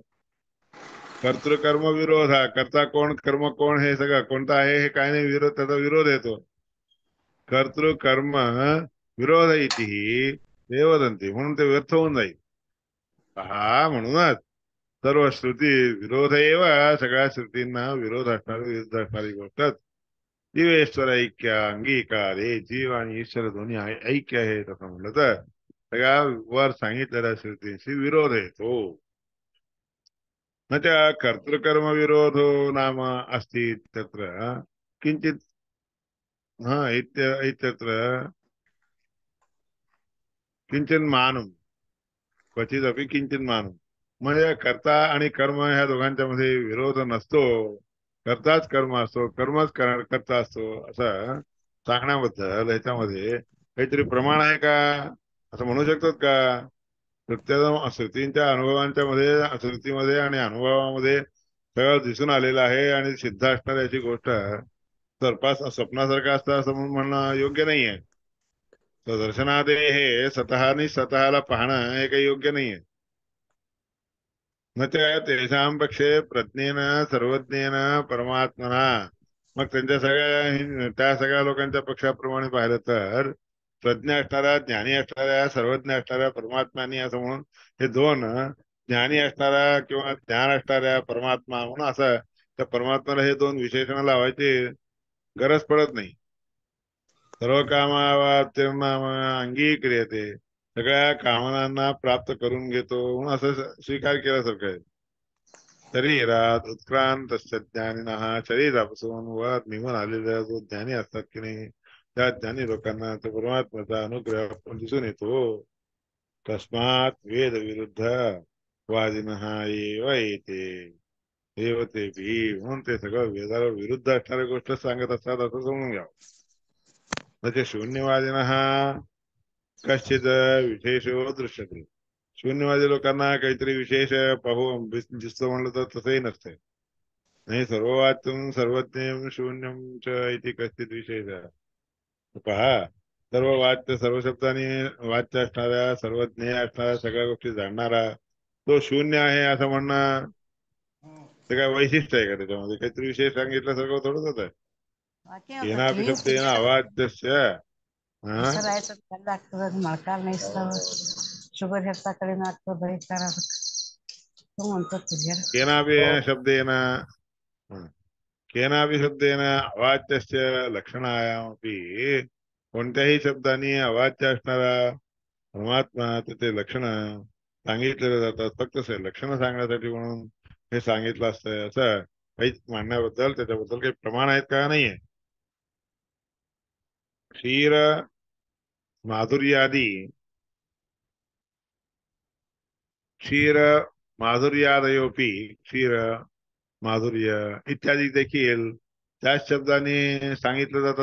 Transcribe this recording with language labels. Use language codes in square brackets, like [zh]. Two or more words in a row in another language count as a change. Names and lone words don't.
[mr] कर्तृकर्म विरोध, हा कर्ता कोण कर्म कोण हे सगळं कोणतं आहे हे काय नाही, विरोध त्याचा विरोध येतो. [sa] कर्तृकर्म विरोध इति ते वदंती, [mr] म्हणून ते व्यर्थ होऊन जाईल. हा म्हणूनच [sa] सर्व श्रुती विरोध एव, [mr] सगळ्या श्रुतींना विरोध असणारी, विरुद्ध असणारी गोष्ट [sa] जीवेश्वर ऐक्य अंगीकार, [mr] हे जीव आणि ईश्वर दोन्ही ऐक्य आहे असं म्हणलं तर सगळ्या वर सांगितलेल्या श्रुतींशी विरोध आहे तो. [sa] न त्या कर्तृकर्म विरोधो नाम अस्ति तत्र किंचित हा इत्यत्र किंचित मानम क्वचित अपि किंचित मानम. [mr] म्हणजे कर्ता आणि कर्म ह्या दोघांच्या मध्ये विरोध नसतो. कर्ताच कर्म असतो, कर्मच कर्ता असतो असं सांगण्याबद्दल ह्याच्यामध्ये काहीतरी प्रमाण आहे का, असं म्हणू शकतात का? श्रुतींच्या अनुभवांच्या मध्ये, श्रुतीमध्ये आणि अनुभवामध्ये सगळं दिसून आलेलं आहे आणि सिद्ध असणारी याची गोष्ट स्वप्नासारखं असतं असं म्हणणं योग्य नाहीये. दर्शनादे हे स्वतःनी स्वतःला पाहणं हे काही योग्य नाहीये. [sa] न तेषां पक्षे प्रज्ञेन सर्वज्ञेन परमात्मना. [mr] मग त्यांच्या त्या सगळ्या लोकांच्या पक्षाप्रमाणे पाहिलं तर प्रज्ञ असणाऱ्या, ज्ञानी असणाऱ्या, सर्वज्ञ असणाऱ्या परमात्म्यानी असं म्हणून हे दोन, ज्ञानी असणाऱ्या किंवा ज्ञान असणाऱ्या परमात्मा म्हणून असं त्या परमात्म्याला हे दोन विशेषण लावायची गरज पडत नाही. [sa] सर्व कामावाप्तीर्न अंगीक्रियते, [mr] सगळ्या कामनांना प्राप्त करून घेतो म्हणून असं स्वीकार केल्यासारखं आहे. [sa] शरीरात उत्क्रांत ज्ञानिनः, [mr] शरीरापासून वर निघून आलेल्या जो ज्ञानी असतात की नाही, त्या ज्ञानी लोकांना तो परमात्म्याचा अनुग्रह दिसून येतो. [sa] तस्मात वेद विरुद्ध वादिनः एव येते एव ते भी, [mr] म्हणून ते सगळं वेदाला विरुद्ध असणाऱ्या गोष्ट सांगत असतात असं समजून घ्यावं. [sa] म्हणजे शून्यवादिनः कश्चित विशेषो दृश्यते. [mr] शून्यवादी लोकांना काहीतरी विशेष दिसतो म्हणलं तर तसंही नसतंय. [sa] नाही सर्ववाच्यं सर्वज्ञं शून्यं च इति कश्चित विशेष. [mr] पहा, सर्व वाच्य, सर्व शब्दांनी वाच्य असणाऱ्या, सर्वज्ञ असणाऱ्या, सगळ्या गोष्टी जाणणारा तो शून्य आहे असं म्हणणं ते काय वैशिष्ट्य आहे का? त्याच्यामध्ये काहीतरी विशेष सांगितल्यासारखं थोडंच होतं. [sa] केनापि शब्देन अवाच्यस्य हा [kn] ಹೆಸರಾಯ್ತು ಆಗ್ತದ ಮೊಳಕಾಲ್ ಮೇಯಿಸ್ತಾವ ಶುಗರ್ ಹೆಚ್ಚ ಕಡಿಮೆ ಆಗ್ತದ ಬರೀತಾರ [mr] म्हणतो तुझ्या [sa] केनापि शब्देन केनापि शब्देन अवाच्यस्य लक्षणायामपि, [mr] कोणत्याही शब्दाने अवाच्य असणारा परमात्मा त्याचे लक्षण सांगितलेले जातात. फक्त लक्षण सांगण्यासाठी म्हणून हे सांगितलं असतंय असं काही मांडण्याबद्दल त्याच्याबद्दल काही प्रमाण आहेत का? नाहीये. [sa] क्षीर माधुर्यादी, क्षीर माधुर्यादयोपी, [mr] क्षीर माधुर्य इत्यादी देखील त्याच शब्दाने सांगितले जातात.